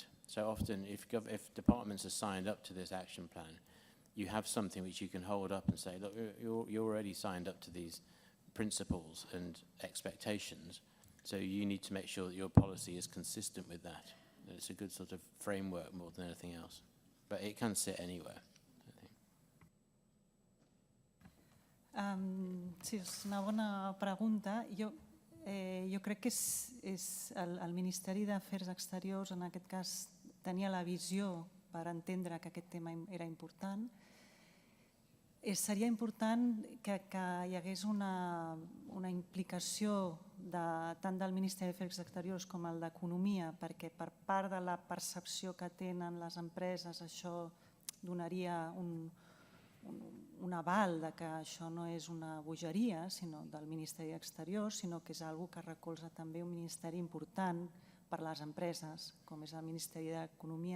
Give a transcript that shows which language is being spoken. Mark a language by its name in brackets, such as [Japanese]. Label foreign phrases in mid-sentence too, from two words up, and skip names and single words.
[English] So often, if departments are signed up to this action plan, you have something which you can hold up and say, look, you're already signed up to these principles and expectations, so you need to make sure that your policy is consistent with that. And it's a good sort of framework more than anything else. But it can sit anywhere, I think. [Catalan] Sí, és una bona pregunta. Jo crec que és el Ministeri d'Afers Exteriors, en aquest cas, tenia la visió per entendre que aquest tema era important. Seria important que hi hagués una implicació tant del Ministeri d'Afers Exteriors com el d'Economia, perquè per part de la percepció que tenen les empreses això donaria un aval de que això no és una bogeria del Ministeri d'Exteriors, sinó que és una cosa que recolza també un ministeri important per a les empreses, com és el Ministeri d'Economia.